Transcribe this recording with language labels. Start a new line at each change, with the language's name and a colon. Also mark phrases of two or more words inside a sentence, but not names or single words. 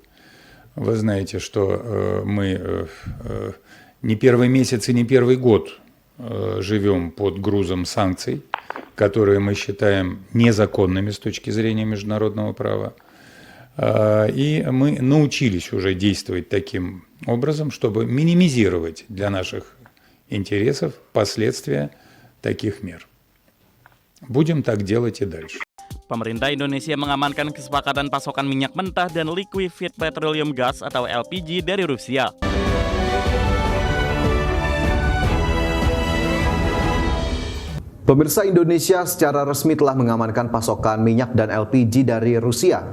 Russian: Вы знаете, что мы не первый месяц и не первый год живем под грузом санкций, которые мы считаем незаконными с точки зрения международного права. И мы научились уже действовать таким образом, чтобы минимизировать для наших интересов последствия таких мер. Будем так делать и дальше.
Indonesian: Pemerintah Indonesia mengamankan kesepakatan pasokan minyak mentah dan
English: liquefied petroleum gas
Indonesian: atau LPG dari Rusia. Pemirsa, Indonesia secara resmi telah mengamankan pasokan minyak dan LPG dari Rusia.